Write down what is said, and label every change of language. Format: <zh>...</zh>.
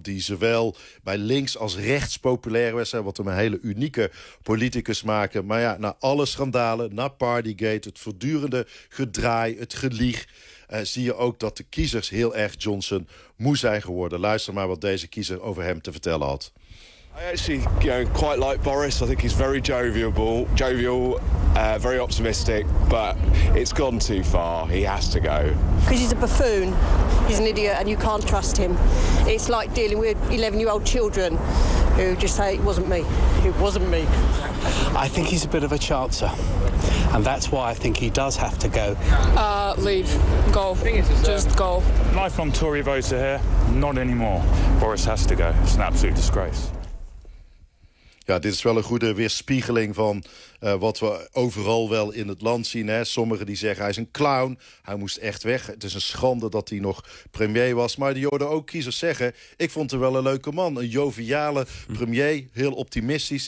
<nl>Die zowel bij links als rechts populair was. Hè, wat hem een hele unieke politicus maakte. Maar ja, na alle schandalen, na Partygate, het voortdurende gedraai, het gelieg, zie je ook dat de kiezers heel erg Johnson moe zijn geworden. Luister maar wat deze kiezer over hem te vertellen had.</nl> <en>I actually, quite like Boris. I think he's very jovial, very optimistic, but it's gone too far. He has to go. Because he's a buffoon, he's an idiot, and you can't trust him. It's like dealing with 11-year-old children who just say, it wasn't me, it wasn't me. I think he's a bit of a chancer, and that's why I think he does have to go. Leave. Go. Just go. Lifelong Tory voter here. Not anymore. Boris has to go. It's an absolute disgrace.</en> <nl>Ja, dit is wel een goede weerspiegeling van wat we overal wel in het land zien. Hè. Sommigen die zeggen hij is een clown, hij moest echt weg. Het is een schande dat hij nog premier was. Maar die hoorden ook kiezers zeggen, ik vond hem wel een leuke man. Een joviale premier, heel optimistisch.</nl>